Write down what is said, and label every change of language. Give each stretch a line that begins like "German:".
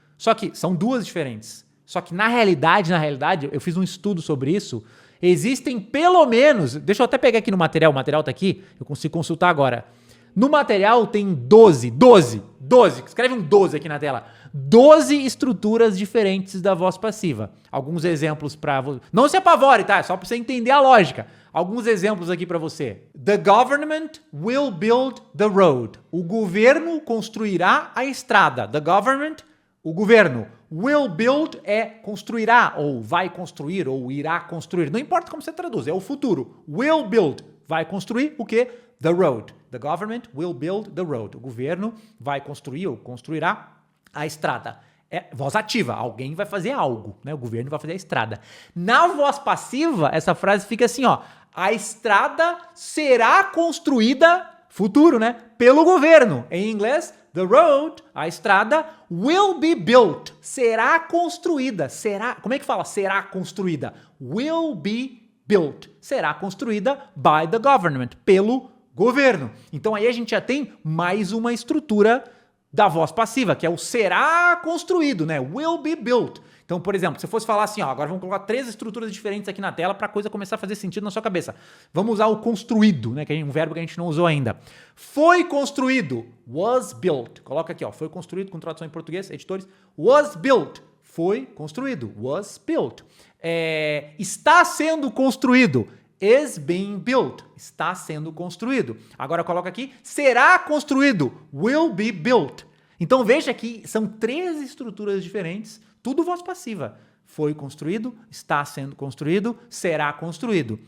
Portuguese: Só que são 2 diferentes. Só que na realidade, eu fiz um estudo sobre isso, existem pelo menos, deixa eu até pegar aqui no material, o material tá aqui, eu consigo consultar agora. No material tem 12, escreve um 12 aqui na tela, 12 estruturas diferentes da voz passiva. Alguns exemplos para você. Não se apavore, tá? É só para você entender a lógica. Alguns exemplos aqui para você.
English: The government will build the road.
Portuguese: O governo construirá a estrada.
English: The government,
Portuguese: o governo.
English: Will build
Portuguese: é construirá, ou vai construir, ou irá construir. Não importa como você traduz, é o futuro. Will build, vai construir o quê?
English: the road. The government will build the road.
Portuguese: O governo vai construir ou construirá a estrada. É voz ativa, alguém vai fazer algo, né? O governo vai fazer a estrada. Na voz passiva, essa frase fica assim, ó. A estrada será construída, futuro, né? Pelo governo. Em inglês,
English: the road,
Portuguese: a estrada,
English: will be built.
Portuguese: Será construída. Será, como é que fala? Será construída.
English: Will be built.
Portuguese: Será construída
English: by the government,
Portuguese: pelo governo. Então aí a gente já tem mais uma estrutura da voz passiva, que é o será construído, né?
English: Will be built.
Portuguese: Então, por exemplo, se eu fosse falar assim, ó, agora vamos colocar 3 estruturas diferentes aqui na tela para a coisa começar a fazer sentido na sua cabeça. Vamos usar o construído, né? Que é um verbo que a gente não usou ainda. Foi construído,
English: was built.
Portuguese: Coloca aqui, ó, foi construído com tradução em português, editores.
English: Was built,
Portuguese: foi construído,
English: was built.
Portuguese: Está sendo construído,
English: is being built,
Portuguese: está sendo construído. Agora coloca aqui, será construído,
English: will be built.
Portuguese: Então veja que são 3 estruturas diferentes, tudo voz passiva. Foi construído, está sendo construído, será construído.